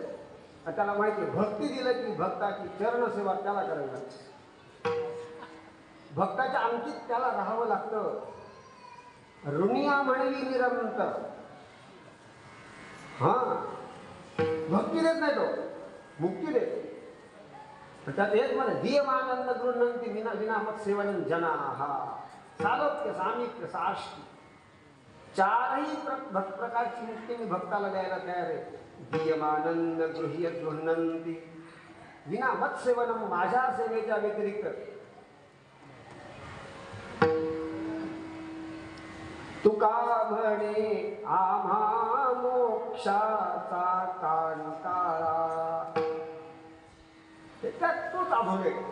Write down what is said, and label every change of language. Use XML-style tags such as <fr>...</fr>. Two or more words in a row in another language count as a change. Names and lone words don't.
<mr>त्याला माहिती आहे भक्ती दिलं की भक्ताची चरणसेवा त्याला करावी लागते. भक्ताच्या अंकित त्याला राहावं लागतं. ऋणिया म्हणली निरंतर. हा, भक्ती देत नाही तो, मुक्ती देत. त्यात हेच म्हणा,</mr> <sa>दीयमानंद गृह्णन्ति विनामत सेवनं जनाः. सालोक्य, सामिप्य, साष्टी,</sa> <mr>चारही प्रकारची मुक्ती मी भक्ताला द्यायला तयार आहे.</mr> <sa>दीयमानंद गृह्णन्ति विना मत सेवनम,</sa> <mr>माझ्या सेवेच्या व्यतिरिक्त. तुका म्हणे आम्हा मोक्षाचा कांटाळा. त्यात तोच अभंग.</mr>